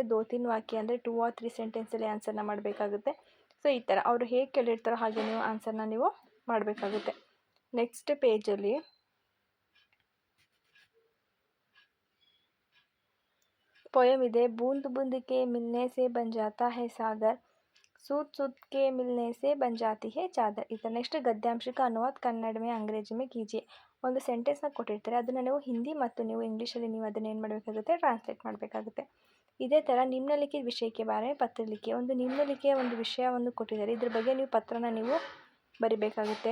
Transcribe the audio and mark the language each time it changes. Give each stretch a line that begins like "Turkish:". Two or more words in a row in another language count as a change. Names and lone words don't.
Kannada: 2-3 ವಾಕ್ಯ ಅಂದರೆ 2 or 3 ಸೆಂಟೆನ್ಸಲ್ಲಿ ಆನ್ಸರ್ನ ಮಾಡಬೇಕಾಗುತ್ತೆ. ಸೊ ಈ ಥರ ಅವರು ಹೇಗೆ ಕೇಳಿರ್ತಾರೋ ಹಾಗೆ ನೀವು ಆನ್ಸರ್ನ ನೀವು ಮಾಡಬೇಕಾಗುತ್ತೆ.
English: next page
Kannada: ಪೊಯಮ್ ಇದೆ.
Hindi: बूँद बूँद के मिलने से बन जाता है सागर, सूत सूत के मिलने से बन जाती है चादर.
Kannada: ಈ ಥರ ನೆಕ್ಸ್ಟ್
Hindi: गद्यांश का अनुवाद कन्नड़ में अंग्रेज़ी में कीजिए.
Kannada: ಒಂದು ಸೆಂಟೆನ್ಸ್ನ ಕೊಟ್ಟಿರ್ತಾರೆ, ಅದನ್ನು ನೀವು ಹಿಂದಿ ಮತ್ತು ನೀವು ಇಂಗ್ಲೀಷಲ್ಲಿ ನೀವು ಅದನ್ನು ಏನು ಮಾಡಬೇಕಾಗುತ್ತೆ, ಟ್ರಾನ್ಸ್ಲೇಟ್ ಮಾಡಬೇಕಾಗುತ್ತೆ. ಇದೇ ಥರ ನಿಮ್ನಲಿಖಿತ ವಿಷಯಕ್ಕೆ
Hindi: बारे पत्र लिखि.
Kannada: ಒಂದು ನಿಮ್ನಲಿಖಿತ ಒಂದು ವಿಷಯವನ್ನು ಕೊಟ್ಟಿದ್ದಾರೆ, ಇದ್ರ ಬಗ್ಗೆ ನೀವು ಪತ್ರನ ನೀವು ಬರಿಬೇಕಾಗುತ್ತೆ.